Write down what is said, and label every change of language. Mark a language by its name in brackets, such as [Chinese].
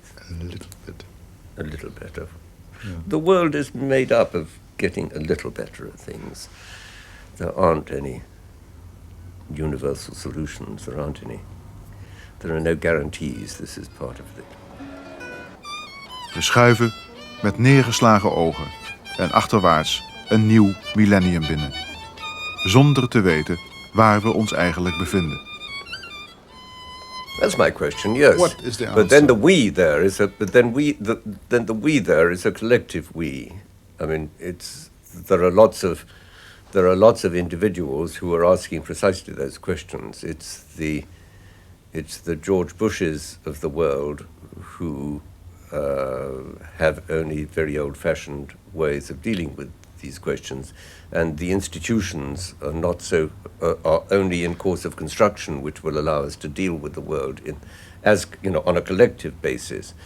[English] A little bit. A little better. Yeah. The world is made up of getting a little better at things. There aren't any universal solutions. There are no guarantees. This is part of it. [Dutch] We schuiven met neergeslagen ogen en achterwaarts een nieuw millennium binnen. Zonder te weten waar we ons eigenlijk bevinden. [English] That's my question. Yes. What is the answer? But then the we there is the we there is a collective we. I mean, there are lots of individuals who are asking precisely those questions. It's the George Bushes of the world who have only very old-fashioned ways of dealing with these questions, and the institutions are only in course of construction, which will allow us to deal with the world on a collective basis.